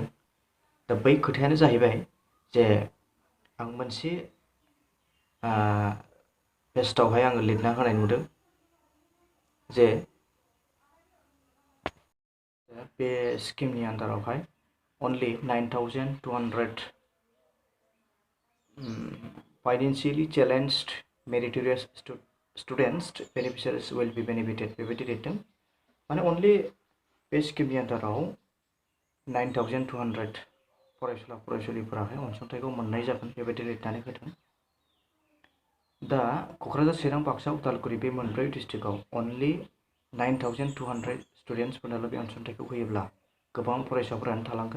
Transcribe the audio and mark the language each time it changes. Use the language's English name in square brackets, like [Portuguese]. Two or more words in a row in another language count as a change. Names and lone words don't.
[Bodo] दा बै खोथायानो जाहैबाय जे आं मोनसे पेजआवहाय आङो लिरना होनाय नुदों जे बे स्किमनि आन्दारावहाय [English] only 9,200 financially challenged meritorious students beneficiaries will be benefited [Bodo] बेबायदि लिरदों। माने अनलि बे स्किमनि आन्दाराव 9,200 फरायसुला फरायसुलिफोराहाय अनसुंथाइखौ मोननाय जागोन बेबायदि लिरनानै होदों। दा क'क्राझार, चिरां, बाक्सा, उदालगुरि बे मोनब्रै डिस्ट्रिक्टआव अनलि 9,200 स्टुडेन्ट्सफोरनोल' बे अनसुंथाइखौ होयोब्ला गोबां फरायसाफोरानो थालांगोन।